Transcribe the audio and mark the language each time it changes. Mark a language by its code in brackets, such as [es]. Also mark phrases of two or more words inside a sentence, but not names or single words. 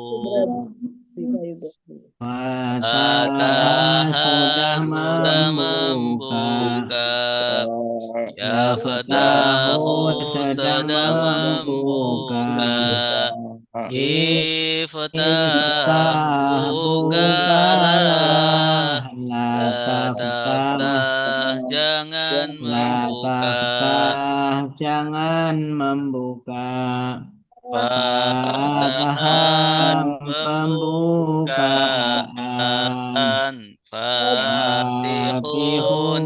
[id] Fatah sudah Fatah sudah membuka membuka Ya Ya [ar] Fatahu Fatahu [id] sedang sedang membuka membuka Iftah Iftah bukalah bukalah [ar] La La taftah [id] taftah jangan La membuka taftah jangan membuka [ar] Fatahan [id] Fatahan pembukaan pembukaan Fatihun